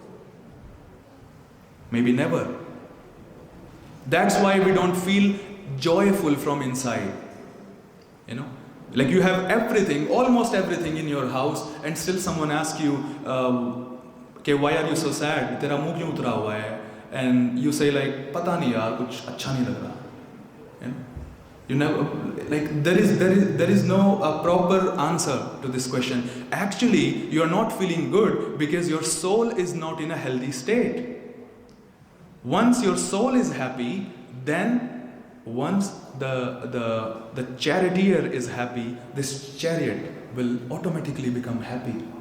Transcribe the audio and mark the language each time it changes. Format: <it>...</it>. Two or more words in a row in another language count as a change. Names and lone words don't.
<en>Maybe never. That's why we don't feel joyful from inside. You have everything, almost everything in your house, and still someone asks you, why are you so sad?</en> <hi>तेरा मुँह क्यों उतरा हुआ है?</hi> <en>And you say</en> <hi>पता नहीं यार, कुछ अच्छा नहीं लग रहा.</hi> <en>You never, there is no proper answer to this question. Actually, you are not feeling good because your soul is not in a healthy state. Once your soul is happy, then once the charioteer is happy, this chariot will automatically become happy.</en>